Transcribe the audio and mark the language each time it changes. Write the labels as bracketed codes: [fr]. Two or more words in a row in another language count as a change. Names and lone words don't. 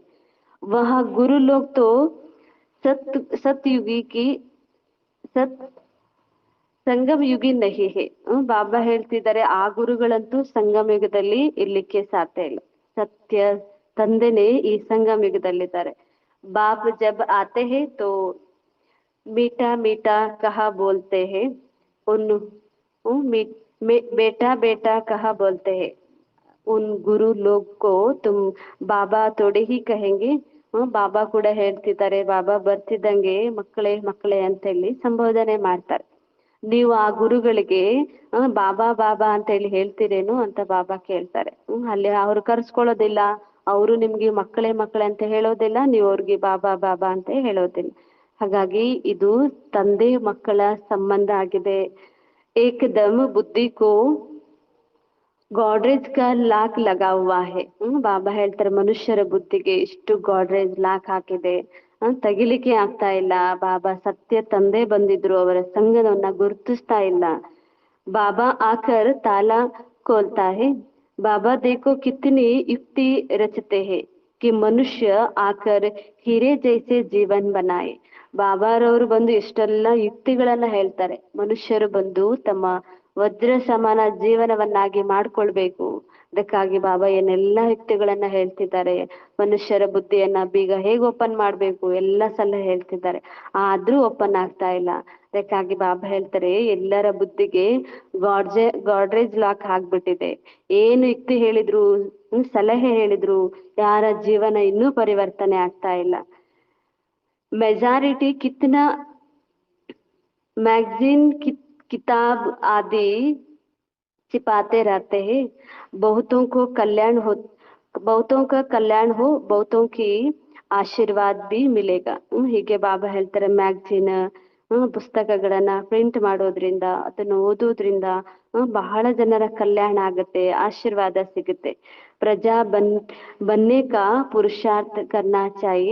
[hi] वह गुरु लोग तो सत्युगी कि सत् संगम युगी नहि है. [kn] ಬಾಬಾ ಹೇಳ್ತಿದ್ದಾರೆ ಆ ಗುರುಗಳಂತೂ ಸಂಗಮ ಯುಗದಲ್ಲಿ ಇರ್ಲಿಕ್ಕೆ ಸಾಧ್ಯ ಇಲ್ಲ. ಸತ್ಯ ತಂದೆನೇ ಈ ಸಂಗಮ ಯುಗದಲ್ಲಿದ್ದಾರೆ. [hi] बाप जब आते हैं तो मीठा मीठा कहा बोलते हैं उन बेटा बेटा कहा बोलते हैं उन गुरु लोग को तुम बाबा थोड़े ही कहेंगे. [kn] ಬಾಬಾ ಕೂಡ ಹೇಳ್ತಿದ್ದಾರೆ, ಬಾಬಾ ಬರ್ತಿದ್ದಂಗೆ ಮಕ್ಕಳೇ ಮಕ್ಕಳೇ ಅಂತ ಹೇಳಿ ಸಂಬೋಧನೆ ಮಾಡ್ತಾರೆ. ನೀವು ಆ ಗುರುಗಳಿಗೆ ಬಾಬಾ ಬಾಬಾ ಅಂತ ಹೇಳಿ ಹೇಳ್ತೀರೇನು ಅಂತ ಬಾಬಾ ಕೇಳ್ತಾರೆ. ಅಲ್ಲಿ ಅವ್ರು ಕರ್ಸ್ಕೊಳ್ಳೋದಿಲ್ಲ, ಅವರು ನಿಮ್ಗೆ ಮಕ್ಕಳೇ ಮಕ್ಕಳೇ ಅಂತ ಹೇಳೋದಿಲ್ಲ, ನೀವು ಅವ್ರಿಗೆ ಬಾಬಾ ಬಾಬಾ ಅಂತ ಹೇಳೋದಿಲ್ಲ. ಹಾಗಾಗಿ ಇದು ತಂದೆ ಮಕ್ಕಳ ಸಂಬಂಧ ಆಗಿದೆ. [hi] एकदम बुद्धि को गॉड्रेज का लॉक लगा हुआ है. [kn] ಬಾಬಾ ಹೇಳ್ತಾರೆ ಮನುಷ್ಯರ ಬುದ್ಧಿಗೆ ಇಷ್ಟು ಗಾಡ್ರೇಜ್ ಲಾಕ್ ಹಾಕಿದೆ, ತೆಗಿಲಿಕ್ಕೆ ಆಗ್ತಾ ಇಲ್ಲ. ಬಾಬಾ ಸತ್ಯ ತಂದೆ ಬಂದಿದ್ರು, ಅವರ ಸಂಗವನ್ನ ಗುರುತಿಸ್ತಾ ಇಲ್ಲ. [hi] बाबा आकर ताला खोलता है. बाबा देखो कितनी युक्ति रचते हैं कि मनुष्य आकर हीरे जैसे जीवन बनाए. [kn] ಬಾಬಾರವರು ಬಂದು ಎಷ್ಟೆಲ್ಲ ಯುಕ್ತಿಗಳನ್ನ ಹೇಳ್ತಾರೆ. ಮನುಷ್ಯರು ಬಂದು ತಮ್ಮ ವಜ್ರ ಸಮಾನ ಜೀವನವನ್ನಾಗಿ ಮಾಡ್ಕೊಳ್ಬೇಕು. ಅದಕ್ಕಾಗಿ ಬಾಬಾ ಏನೆಲ್ಲಾ ಯುಕ್ತಿಗಳನ್ನ ಹೇಳ್ತಿದ್ದಾರೆ. ಮನುಷ್ಯರ ಬುದ್ಧಿಯನ್ನ ಬೀಗ ಹೇಗ್ ಓಪನ್ ಮಾಡ್ಬೇಕು ಎಲ್ಲ ಸಲ ಹೇಳ್ತಿದ್ದಾರೆ, ಆದ್ರೂ ಓಪನ್ ಆಗ್ತಾ ಇಲ್ಲ. ಅದಕ್ಕಾಗಿ ಬಾಬಾ ಹೇಳ್ತಾರೆ ಎಲ್ಲರ ಬುದ್ಧಿಗೆ ಗಾಡ್ರೇಜ್ ಲಾಕ್ ಆಗ್ಬಿಟ್ಟಿದೆ. ಏನು ಯುಕ್ತಿ ಹೇಳಿದ್ರು, ಸಲಹೆ ಹೇಳಿದ್ರು, ಯಾರ ಜೀವನ ಇನ್ನೂ ಪರಿವರ್ತನೆ ಆಗ್ತಾ ಇಲ್ಲ. [hi] मेजॉरिटी कितना मैगजीन किताब आदि छिपाते रहते हैं. बहुतों को कल्याण हो, बहुतों का कल्याण हो, बहुतों की आशीर्वाद भी मिलेगा. [kn] ಹೀಗೆ ಬಾಬಾ ಹೇಳ್ತಾರೆ ಮ್ಯಾಗ್ಜಿನ್ ಪುಸ್ತಕಗಳನ್ನ ಪ್ರಿಂಟ್ ಮಾಡೋದ್ರಿಂದ, ಅದನ್ನು ಓದೋದ್ರಿಂದ ಬಹಳ ಜನರ ಕಲ್ಯಾಣ ಆಗುತ್ತೆ, ಆಶೀರ್ವಾದ ಸಿಗುತ್ತೆ. [hi] प्रजा बनने का पुरुषार्थ करना चाहिए.